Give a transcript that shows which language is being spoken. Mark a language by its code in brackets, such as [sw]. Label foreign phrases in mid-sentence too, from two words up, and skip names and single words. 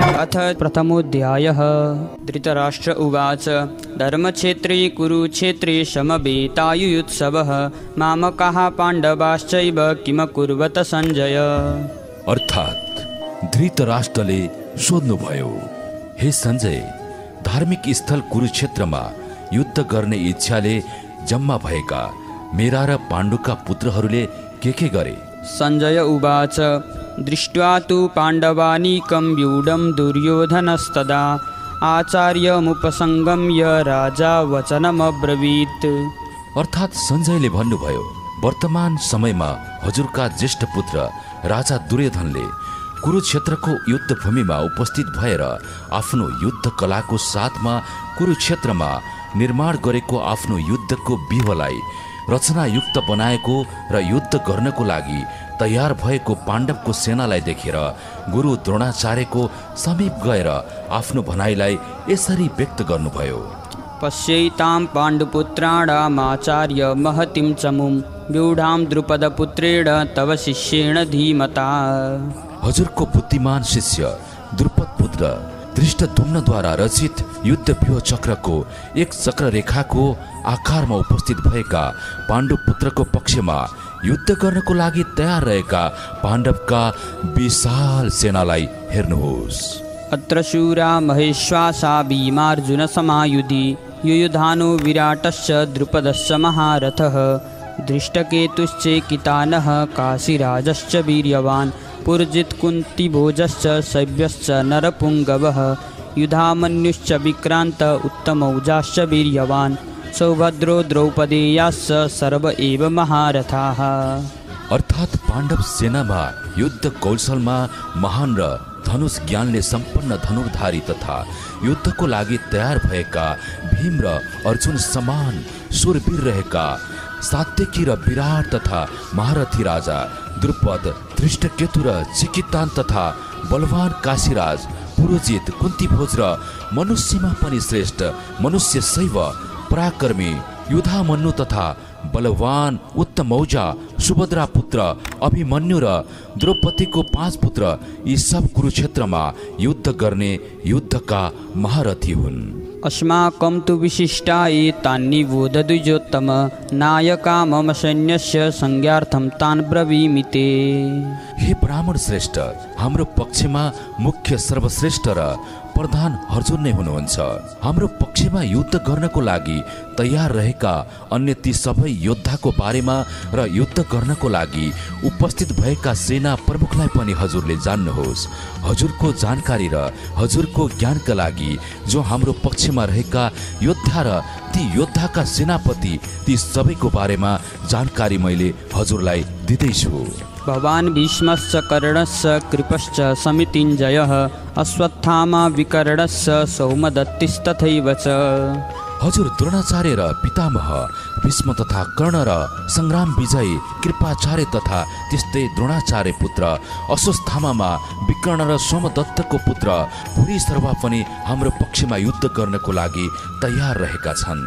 [sa] अथ प्रथमोऽध्यायः। धृतराष्ट्र उवाच धर्मक्षेत्रे कुरुक्षेत्रे समवेतायुयुत्सवः मामकाः पाण्डवाश्चैव किमकुर्वत सञ्जय। [ne] अर्थात् धृतराष्ट्रले सोध्नुभयो, हे सञ्जय, धार्मिक स्थल कुरुक्षेत्रमा युद्ध गर्ने इच्छाले जम्मा भएका मेरा र पाण्डुका पुत्रहरूले के गरे? [sa] सञ्जय उवाच दृष्ट्वा तु पाण्डवानीकं व्यूढं दुर्योधनस्तदा आचार्यमुपसङ्गम्य राजा वचनमब्रवीत्। [ne] अर्थात् सञ्जयले भन्नुभयो, वर्तमान समयमा हजुरका ज्येष्ठ पुत्र राजा दुर्योधनले कुरुक्षेत्रको युद्धभूमिमा उपस्थित भएर आफ्नो युद्ध कलाको साथमा कुरुक्षेत्रमा निर्माण गरेको आफ्नो युद्धको व्यूहलाई रचनायुक्त बनाएको र युद्ध गर्नको लागि तयार भएको पाण्डवको सेनालाई देखेर गुरु द्रोणाचार्यको समीप गएर आफ्नो भनाइलाई यसरी व्यक्त गर्नुभयो। [sa] पश्यैतां पाण्डुपुत्राणामाचार्य महतीं चमुं व्यूढां द्रुपदपुत्रेण तव शिष्येण धीमता। [ne] हजुरको बुद्धिमान शिष्य द्रुपद पुत्र धृष्टद्युम्नद्वारा रचित युद्ध व्यूह चक्रको एक चक्र रेखाको आकारमा उपस्थित भएका पाण्डु पुत्रको पक्षमा युद्ध गर्नको लागि तयार रहेका पाण्डवका विशाल सेनालाई हेर्नुहोस्। [sa] अत्र शूरा महेश्वासा भीमार्जुन समायुधि युयुधानो विराटश्च द्रुपदश्च महारथः दृष्टकेतुश्चेकितानः काशीराजश्च वीर्यवान् पुरजित् कुन्तिभोजश्च शैब्यश्च नरपुङ्गवः युधामन्युश्च विक्रान्त उत्तमौजाश्च वीर्यवान् सौभद्रो द्रौपदेयाश्च सर्व एव महारथाः। [ne] अर्थात् पाण्डव सेनामा युद्ध कौशलमा महान र धनुष ज्ञानले सम्पन्न धनुर्धारी तथा युद्धको लागि तयार भएका भीम र अर्जुन समान शूरवीर रहेका सात्यकी र विराट तथा महारथी राजा द्रुपद धृष्टकेतु र चिकितान तथा बलवान काशीराज पुरोजित कुन्तिभोज र मनुष्यमा पनि श्रेष्ठ मनुष्य शैव पराक्रमी युधामन्यु तथा बलवान उत्तमौजा सुभद्रा पुत्र अभिमन्यु र द्रौपदीको 5 पुत्र यी सब कुरुक्षेत्रमा युद्ध गर्ने युद्धका महारथी हुन्। [sa] अस्माकं तु विशिष्टा एतान्निबोध द्विजोत्तम नायका मम सैन्यस्य संज्ञार्थं तान् ब्रवीमि ते। [ne] हे ब्राह्मण श्रेष्ठ, हाम्रो पक्षमा मुख्य सर्वश्रेष्ठ र प्रधान अर्जुन नै हुनुहुन्छ। हाम्रो पक्षमा युद्ध गर्नको लागि तयार रहेका अन्य ती सबै योद्धाको बारेमा र युद्ध गर्नको लागि उपस्थित भएका सेना प्रमुखलाई पनि हजुरले जान्नुहोस्। हजुरको जानकारी र हजुरको ज्ञानका लागि जो हाम्रो पक्षमा रहेका योद्धा र ती योद्धाका सेनापति ती सबैको बारेमा जानकारी मैले हजुरलाई दिँदैछु। [sa] भवान् भीष्मश्च कर्णश्च कृपश्च समितिञ्जयः अश्वत्थामा विकर्णश्च सौमदत्तिस्तथैव च। [ne] हजुर द्रोणाचार्य र पितामह भीष्म तथा कर्ण र संग्राम विजय कृपाचार्य तथा त्यस्तै द्रोणाचार्य पुत्र अश्वत्थामा विकर्ण र सोमदत्तको पुत्र भूरि सर्वा पनि हाम्रो पक्षमा युद्ध गर्नको लागि तयार रहेका छन्।